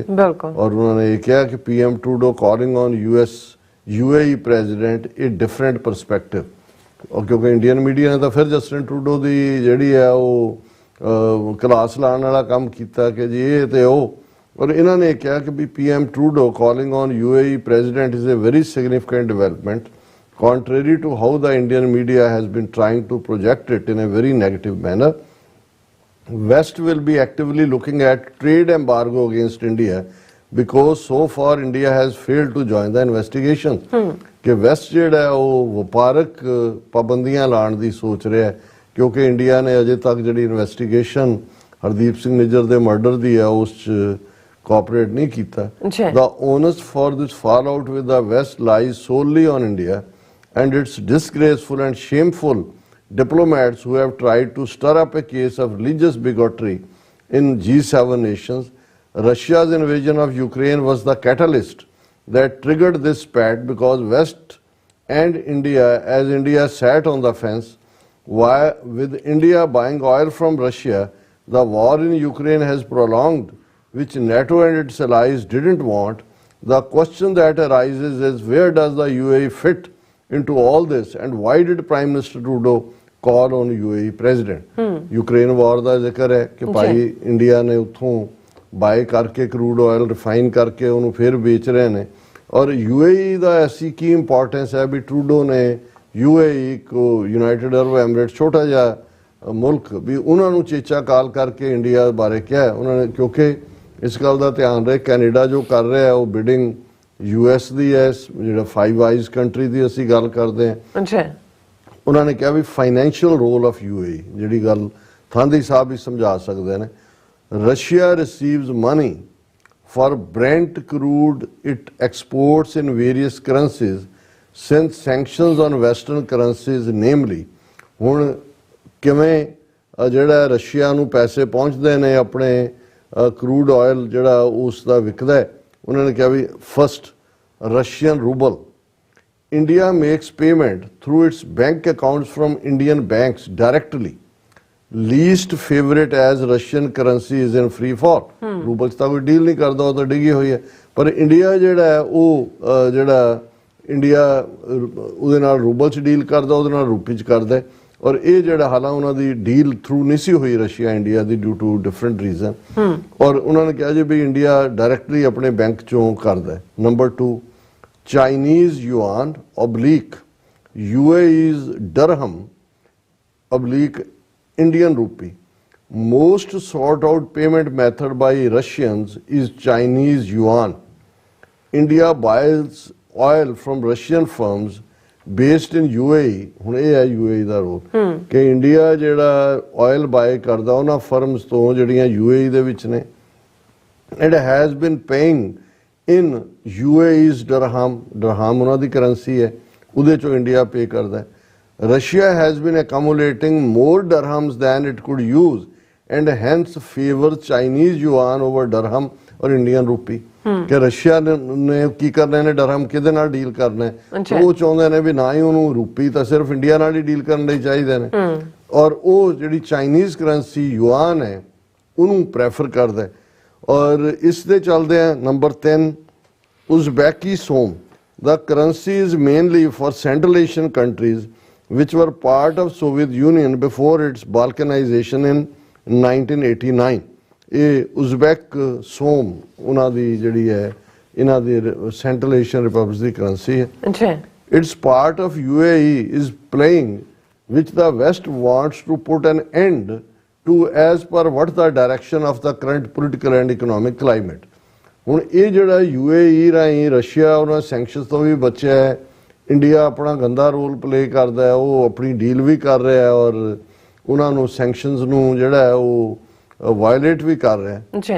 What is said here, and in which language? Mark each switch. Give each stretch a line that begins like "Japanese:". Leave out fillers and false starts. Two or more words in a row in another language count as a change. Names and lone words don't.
Punjabi: ਔਰ ਉਹਨਾਂ ਨੇ ਇਹ ਕਿਹਾ ਕਿ
English: PM Trudeau calling on UAE president
Punjabi: ਇਹ
English: different perspective,
Punjabi: ਕਿਉਂਕਿ
English: Indian media
Punjabi: ਨੇ ਤਾਂ ਫਿਰ ਜਸਟਿਨ ਟਰੂਡੋ ਦੀ ਜਿਹੜੀ ਹੈ ਉਹ ਕਲਾਸ ਲਾਉਣ ਵਾਲਾ ਕੰਮ ਕੀਤਾ ਕਿ ਜੀ ਇਹ ਤੇ ਉਹ। ਔਰ ਇਹਨਾਂ ਨੇ ਕਿਹਾ ਕਿ ਵੀ
English: PM Trudeau calling on UAE president is a very significant development contrary to how the Indian media has been trying to project it in a very negative manner. West will be actively looking at trade embargo against India because so far India has failed to join the investigation.
Punjabi: ਕਿ ਵੈਸਟ ਜਿਹੜਾ ਹੈ ਉਹ ਵਪਾਰਕ ਪਾਬੰਦੀਆਂ ਲਾਉਣ ਦੀ ਸੋਚ ਰਿਹਾ ਕਿਉਂਕਿ ਇੰਡੀਆ ਨੇ ਅਜੇ ਤੱਕ ਜਿਹੜੀ ਇਨਵੈਸਟੀਗੇਸ਼ਨ ਹਰਦੀਪ ਸਿੰਘ ਨਿੱਜਰ ਦੇ ਮਰਡਰ ਦੀ ਹੈ ਉਸ 'ਚ ਕੋਆਪਰੇਟ ਨਹੀਂ ਕੀਤਾ।
English: The onus for this fallout with the West lies solely on India and its disgraceful and shameful diplomats who have tried to stir up a case of religious bigotry in G7 nations. Russia's invasion of Ukraine was the catalyst that triggered this spat because West and India, as India sat on the fence, with India buying oil from Russia, the war in Ukraine has prolonged, which NATO and its allies didn't want. The question that arises is where does the UAE fit into all this and why did Prime Minister Trudeau call on UAE president?
Punjabi: Ukraine war ਦਾ ਜ਼ਿਕਰ ਹੈ ਕਿ ਭਾਈ ਇੰਡੀਆ ਨੇ ਉੱਥੋਂ ਬਾਏ ਕਰਕੇ
English: crude oil refine
Punjabi: ਕਰਕੇ ਉਹਨੂੰ ਫਿਰ ਵੇਚ ਰਹੇ ਨੇ, ਔਰ UAE ਦਾ ਐਸੀ ਕੀ ਇੰਪੋਰਟੈਂਸ ਹੈ ਵੀ ਟਰੂਡੋ ਨੇ UAE ਕੋ ਯੂਨਾਈਟਿਡ ਅਰਬ ਐਮਰੇਟ ਛੋਟਾ ਜਿਹਾ ਮੁਲਕ ਵੀ ਉਹਨਾਂ ਨੂੰ ਚੇਚਾ ਕਾਲ ਕਰਕੇ ਇੰਡੀਆ ਬਾਰੇ ਕਿਹਾ ਉਹਨਾਂ ਨੇ, ਕਿਉਂਕਿ ਇਸ ਗੱਲ ਦਾ ਧਿਆਨ ਰਹੇ ਕੈਨੇਡਾ ਜੋ ਕਰ ਰਿਹਾ ਉਹ ਬਿਡਿੰਗ US ਦੀ ਹੈ, ਜਿਹੜਾ ਫਾਈਵ ਆਈਜ਼ ਕੰਟਰੀ ਦੀ ਅਸੀਂ ਗੱਲ ਕਰਦੇ ਹਾਂ। ਅੱਛਾ, ਉਹਨਾਂ ਨੇ ਕਿਹਾ ਵੀ
English: financial role of UAE,
Punjabi: ਜਿਹੜੀ ਗੱਲ ਥਾਂਦੀ ਸਾਹਿਬ ਵੀ ਸਮਝਾ ਸਕਦੇ ਨੇ।
English: Russia receives money for Brent crude it exports in various currencies since sanctions on western currencies, namely
Punjabi: ਹੁਣ ਕਿਵੇਂ ਜਿਹੜਾ ਰਸ਼ੀਆ ਨੂੰ ਪੈਸੇ ਪਹੁੰਚਦੇ ਨੇ ਆਪਣੇ ਕਰੂਡ ਆਇਲ ਜਿਹੜਾ ਉਸ ਦਾ ਵਿਕਦਾ ਹੈ। ਉਹਨਾਂ ਨੇ ਕਿਹਾ ਵੀ
English: first Russian ruble, India makes payment through its bank accounts from Indian banks directly. Least favorite as Russian currency is in free fall.
Punjabi: ਰੂਬਲ 'ਚ ਤਾਂ ਕੋਈ ਡੀਲ ਨਹੀਂ ਕਰਦਾ, ਉਹ ਤਾਂ ਡਿੱਗੀ ਹੋਈ ਹੈ। ਪਰ ਇੰਡੀਆ ਜਿਹੜਾ ਹੈ ਉਹ ਜਿਹੜਾ ਇੰਡੀਆ ਉਹਦੇ ਨਾਲ ਰੂਬਲ 'ਚ ਡੀਲ ਕਰਦਾ, ਉਹਦੇ ਨਾਲ ਰੂਪੀ 'ਚ ਕਰਦਾ। ਔਰ ਇਹ ਜਿਹੜਾ ਹਾਲਾਂ ਉਹਨਾਂ ਦੀ ਡੀਲ ਥਰੂ ਨਹੀਂ ਸੀ ਹੋਈ ਰਸ਼ੀਆ ਇੰਡੀਆ ਦੀ
English: due to different reason.
Punjabi: ਔਰ ਉਹਨਾਂ ਨੇ ਕਿਹਾ ਜੀ ਵੀ ਇੰਡੀਆ ਡਾਇਰੈਕਟਲੀ ਆਪਣੇ ਬੈਂਕ 'ਚੋਂ ਕਰਦਾ। ਨੰਬਰ 2,
English: Chinese yuan oblique UAE's dirham oblique Indian rupee. Most sought out payment method by Russians is Chinese yuan. India buys oil from Russian firms based in UAE.
Punjabi: ਹੁਣ ਇਹ ਹੈ UAE ਦਾ ਰੋਲ ਕਿ ਇੰਡੀਆ ਜਿਹੜਾ ਆਇਲ ਬਾਏ ਕਰਦਾ ਉਹਨਾਂ ਫਰਮਸ ਤੋਂ ਜਿਹੜੀਆਂ UAE ਦੇ ਵਿੱਚ ਨੇ।
English: It has been paying in UAE's dirham, dirham
Punjabi: ਉਹਨਾਂ ਦੀ ਕਰੰਸੀ ਹੈ, ਉਹਦੇ ਚੋਂ ਇੰਡੀਆ ਪੇ ਕਰਦਾ।
English: Russia has been accumulating more dirhams than it could use and hence favors Chinese yuan over dirham or Indian rupee.
Punjabi: ਕਿ ਰਸ਼ੀਆ ਨੇ ਕੀ ਕਰਨਾ, ਇਹਨੇ ਡਰਹਮ ਕਿਹਦੇ ਨਾਲ ਡੀਲ ਕਰਨਾ ਹੈ, ਉਹ ਚਾਹੁੰਦੇ ਨੇ ਵੀ ਨਾ ਹੀ ਉਹਨੂੰ ਰੂਪੀ ਤਾਂ ਸਿਰਫ ਇੰਡੀਆ ਨਾਲ ਹੀ ਡੀਲ ਕਰਨ ਲਈ ਚਾਹੀਦੇ ਨੇ। ਔਰ ਉਹ ਜਿਹੜੀ
English: Chinese currency
Punjabi: ਯੂਆਨ ਹੈ ਉਹਨੂੰ ਪ੍ਰੈਫਰ ਕਰਦਾ ਹੈ। ਔਰ ਇਸ ਦੇ ਚੱਲਦੇ ਆ ਨੰਬਰ 3, ਉਜ਼ਬੈਕੀ ਸੋਮ।
English: The currency is mainly for Central Asian countries which were part of Soviet Union before its balkanization in 1989.
Punjabi: ਇਹ ਉਜ਼ਬੈਕ ਸੋਮ ਉਹਨਾਂ ਦੀ ਜਿਹੜੀ ਹੈ ਇਹਨਾਂ ਦੀ
English: Central Asian republic
Punjabi: ਦੀ ਕਰੰਸੀ ਹੈ। ਅੱਛਾ,
English: It's part of UAE is playing which the West wants to put an end to as per what the direction of the current political and economic climate.
Punjabi: ਹੁਣ ਇਹ ਜਿਹੜਾ UAE ਰਾਹੀਂ ਰਸ਼ੀਆ ਉਹਨਾਂ ਸੈਂਕਸ਼ਨਸ ਤੋਂ ਵੀ ਬਚਿਆ ਹੈ, ਇੰਡੀਆ ਆਪਣਾ ਗੰਦਾ ਰੋਲ ਪਲੇ ਕਰਦਾ ਹੈ, ਉਹ ਆਪਣੀ ਡੀਲ ਵੀ ਕਰ ਰਿਹਾ ਹੈ ਔਰ ਉਹਨਾਂ ਨੂੰ ਸੈਂਕਸ਼ਨਸ ਨੂੰ ਜਿਹੜਾ ਹੈ ਉਹ ਵਾਇਲੇਟ ਵੀ ਕਰ ਰਿਹਾ ਹੈ।